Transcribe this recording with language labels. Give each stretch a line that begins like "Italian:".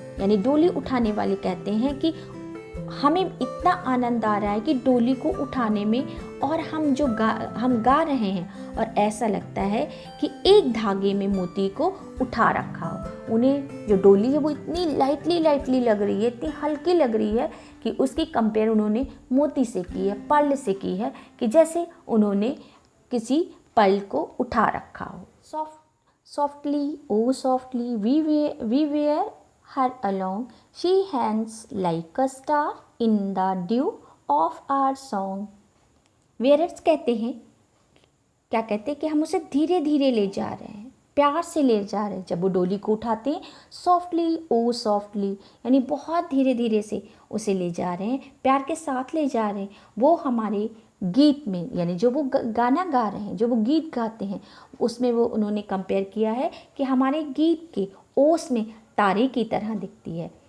Hindi: यानी डोली उठाने वाले कहते हैं कि हमें इतना आनंद आ रहा है कि डोली को उठाने में, और हम गा रहे हैं और ऐसा लगता है कि एक धागे में मोती को उठा रखा हो। उन्हें जो डोली है वो इतनी लाइटली लग रही है, इतनी हल्की लग रही है कि उसकी कंपेयर उन्होंने मोती से की है, पर्ल से की है, कि जैसे उन्होंने किसी पर्ल को उठा रखा हो।
English: Softly O softly we bear her along, she hangs like a star in the dew of our song.
Hindi: Wearer's कहते हैं, क्या कहते हैं कि हम उसे धीरे धीरे ले जा रहे हैं, प्यार से ले जा रहे हैं। जब वो डोली को उठाते हैं, सॉफ्टली ओ सॉफ्टली, यानी बहुत धीरे धीरे से उसे ले जा रहे हैं, प्यार के साथ ले जा रहे हैं। वो हमारे गीत में, यानी जो वो गाना गा रहे हैं, जो वो गीत गाते हैं, उसमें वो उन्होंने कंपेयर किया है कि हमारे गीत के ओस में तारे की तरह दिखती है।